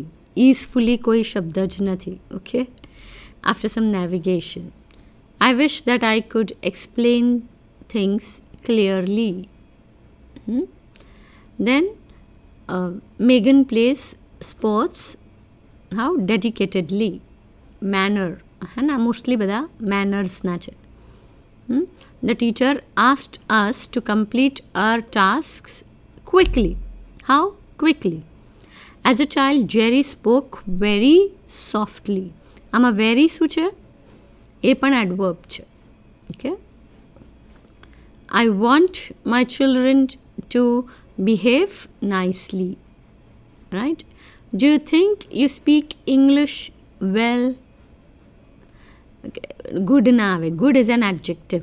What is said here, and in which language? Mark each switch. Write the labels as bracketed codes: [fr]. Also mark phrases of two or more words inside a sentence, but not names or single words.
[gu] Easefully કોઈ શબ્દ જ નથી. [en] Okay, after some navigation. I wish that I could explain things clearly. Then Megan plays sports how dedicatedly. [gu] Manner [hi] है ना, [gu] mostly બધા manners ના છે. [en] The teacher asked us to complete our tasks quickly. How? Quickly. As a child, Jerry spoke very softly. [gu] આમાં very શું છે? એ પણ adverb છે. [en] Okay? I want my children to behave nicely. Right? Do you think you speak English well? Okay. Good [gu] ના આવે. [en] Good is an adjective.